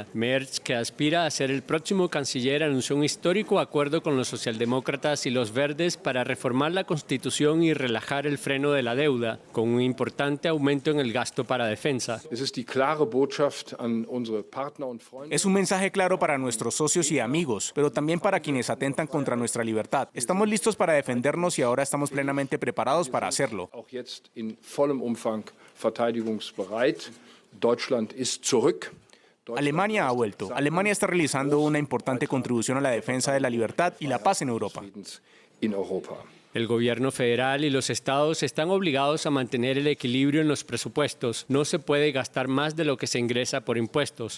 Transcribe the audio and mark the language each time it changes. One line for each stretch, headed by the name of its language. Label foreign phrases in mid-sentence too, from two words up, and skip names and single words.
Spanish: Merz, que aspira a ser el próximo canciller, anunció un histórico acuerdo con los socialdemócratas y los verdes para reformar la Constitución y relajar el freno de la deuda, con un importante aumento en el gasto para defensa. Es un mensaje claro para nuestros socios y amigos, pero también para quienes atentan contra nuestra libertad. Estamos listos para defendernos y ahora estamos plenamente preparados para hacerlo.
German: Jetzt in vollem Umfang verteidigungsbereit. Deutschland ist zurück.
Spanish: Alemania ha vuelto. Alemania está realizando una importante contribución a la defensa de la libertad y la paz en Europa. El gobierno federal y los estados están obligados a mantener el equilibrio en los presupuestos. No se puede gastar más de lo que se ingresa por impuestos.